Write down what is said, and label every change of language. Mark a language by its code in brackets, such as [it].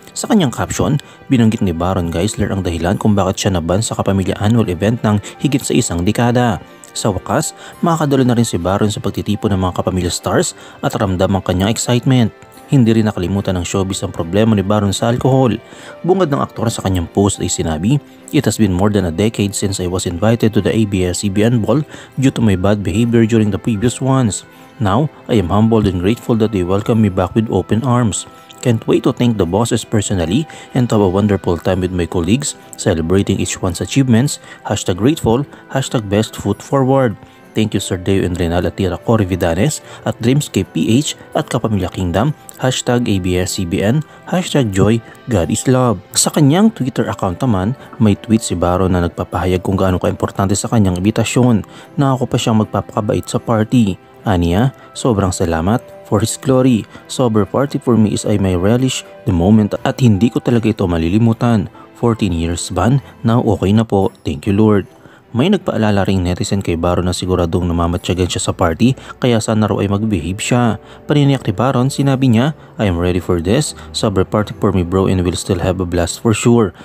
[tl] Sa kanyang caption, binanggit ni Baron Geisler ang dahilan kung bakit siya naban sa Kapamilya Annual Event ng higit sa isang dekada. Sa wakas, makakadalo na rin si Baron sa pagtitipon ng mga Kapamilya Stars at ramdam ang kanyang excitement. Hindi rin nakalimutan ng showbiz ang problema ni Baron sa alkohol. Bungad ng aktor sa kanyang post ay sinabi, [en] "It has been more than a decade since I was invited to the ABS-CBN Ball due to my bad behavior during the previous ones. Now, I am humbled and grateful that they welcome me back with open arms. Can't wait to thank the bosses personally and to have a wonderful time with my colleagues, celebrating each one's achievements. #grateful, #best foot forward. Thank you Sir Deo and Renala Tira Corrividanes at Dreamscape PH at Kapamilya Kingdom, #ABS-CBN, #joy, God is love." [tl] Sa kanyang Twitter account naman, may tweet si Baron na nagpapahayag kung gaano ka-importante sa kanyang imbitasyon na ako pa siyang magpapakabait sa party. [en] Aniya, [tl] "Sobrang salamat [en] for His glory. Sober party for me is I may relish the moment at [tl] hindi ko talaga ito malilimutan. [en] 14 years ban, now okay na po. Thank you Lord." [tl] May nagpaalala ring netizen kay Baron na siguradong namamatyagan siya sa party kaya sana raw ay mag-behave siya. Paniniyak ni Baron, sinabi niya, [en] "I am ready for this. Sober party for me bro and we'll still have a blast for sure.